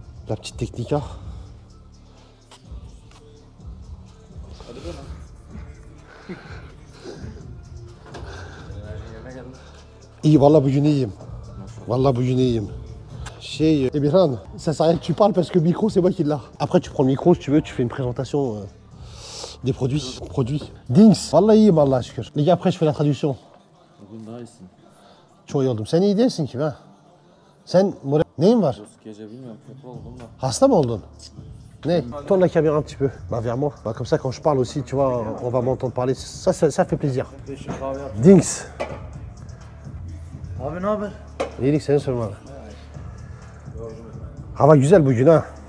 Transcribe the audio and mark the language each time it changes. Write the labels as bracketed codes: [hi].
[fr] La petite technique ha. [tr] Hadi dön. İyi vallahi bugün iyiyim. Vallahi bugün iyiyim. [fr] Emirhan, ça sert à rien que tu parles parce que le micro c'est moi qui l'ai. Après tu prends le micro si tu veux, tu fais une présentation des produits. Dings. [tr] Vallahi iyiyim Allah'a şükür. [fr] Les gars après je fais la traduction. [tr] Bugün daha iyisin. Çok iyi oldum. Sen iyi değilsin ki ha. Sen neyin var? Gece bilmiyorum kötü oldum da. Hasta mı oldun? Ne? [fr] Tourne la caméra un petit peu. Bah vers moi. Bah comme ça quand je parle aussi, tu vois, on va m'entendre parler. Ça fait plaisir. [tr] Değişik kahve yap. Dings. Abi ne haber? İyilik seni sormalı. Hava güzel bugün ha.